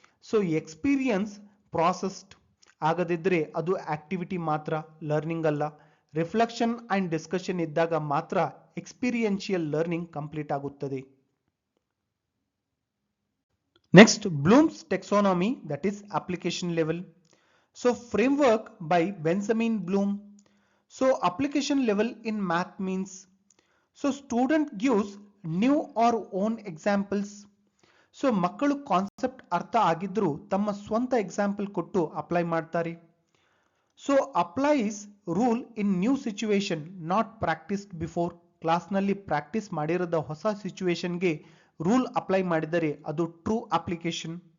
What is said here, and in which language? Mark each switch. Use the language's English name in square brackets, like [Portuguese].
[Kannada] So experience processed ಆಗದಿದ್ರೆ ಅದು activity ಮಾತ್ರ, learning ಅಲ್ಲ. ರಿಫ್ಲೆಕ್ಷನ್ ಅಂಡ್ ಡಿಸ್ಕಷನ್ ಇದ್ದಾಗ ಮಾತ್ರ ಎಕ್ಸ್ಪೀರಿಯನ್ಷಿಯಲ್ ಲರ್ನಿಂಗ್ ಕಂಪ್ಲೀಟ್ ಆಗುತ್ತದೆ. [English] Next Bloom's taxonomy that is application level. So framework by Benjamin Bloom. So application level in math means, so student gives new or own examples. [Kannada] So ಮಕ್ಕಳು concept ಅರ್ಥ ಆಗಿದ್ರು ತಮ್ಮ ಸ್ವಂತ example ಕೊಟ್ಟು apply ಮಾಡ್ತಾರೆ. [English] So applies rule in new situation not practised before. [Kannada] ಕ್ಲಾಸ್ನಲ್ಲಿ practice ಮಾಡಿರದ ಹೊಸ ಸಿಚುವೇಶನ್ಗೆ rule apply ಮಾಡಿದರೆ ಅದು ಟ್ರೂ ಅಪ್ಲಿಕೇಶನ್.